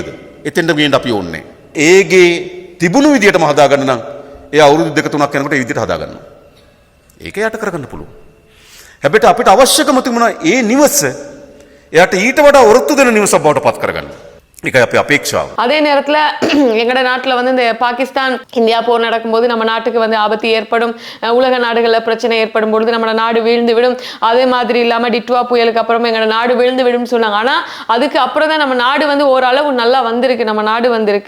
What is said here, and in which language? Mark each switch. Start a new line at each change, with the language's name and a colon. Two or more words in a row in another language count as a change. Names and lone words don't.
Sinhala: එතෙන්ටම ගේන්න අපි ඕනේ. ඒගේ තිබුණු විදියටම හදාගන්න නම් ඒ අවුරුදු 2-3ක් යනකොට ඒ විදියට හදාගන්නවා. ඒක යට කරගන්න පුළුවන්. හැබැයි අපිට අවශ්‍යකම තිබුණා ඒ නිවස එයාට ඊට වඩා ඔරොත්තු දෙන නිවසක් බවට පත් කරගන්න. ඒකයි අපේ අපේක්ෂාව.
Tamil: அதே நேரத்தில் எங்களோட நாட்டில் வந்து இந்த பாகிஸ்தான் இந்தியா போர் நடக்கும்போது நம்ம நாட்டுக்கு வந்து ஆபத்து ஏற்படும், உலக நாடுகளில் பிரச்சனை ஏற்படும் பொழுது நம்ம நாடு வீழ்ந்து விடும். அதே மாதிரி இல்லாமல் டிட்வா புயலுக்கு அப்புறம் எங்களோட நாடு வீழ்ந்து விடும்னு சொன்னாங்க. ஆனால் அதுக்கு அப்புறம் தான் நம்ம நாடு வந்து ஓரளவு நல்லா வந்திருக்கு. நம்ம நாடு வந்திருக்கு.